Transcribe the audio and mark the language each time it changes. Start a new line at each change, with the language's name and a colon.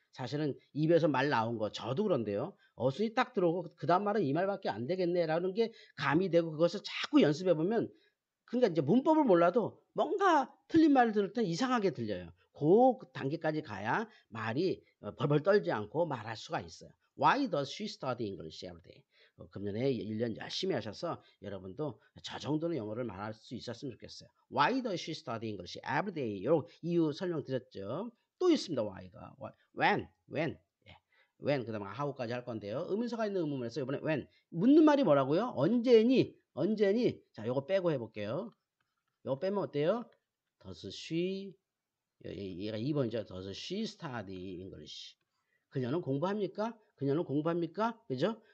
Korean: 사실은 입에서 말 나온 거 저도 그런데요. 어순이 딱 들어오고 그다음 말은 이 말밖에 안 되겠네라는 게 감이 되고 그것을 자꾸 연습해 보면 그러니까 이제 문법을 몰라도 뭔가 틀린 말을 들을 땐 이상하게 들려요. 그 단계까지 가야 말이 벌벌 떨지 않고 말할 수가 있어요.
English: Why does she study English every day?
Korean: 금년에 1년 열심히 하셔서 여러분도 저 정도는 영어를 말할 수 있었으면 좋겠어요.
English: Why does she study English every day?
Korean: 요 이유 설명드렸죠. 또 있습니다. why가. when. 예. when 그다음에 how까지 할 건데요. 의문사가 있는 의문문에서 이번에 when 묻는 말이 뭐라고요? 언제니? 자, 요거 빼고 해볼게요. 요거 빼면 어때요?
English: Does she
Korean: 얘가 2번이죠.
English: Does she study English?
Korean: 그녀는 공부합니까? 그죠?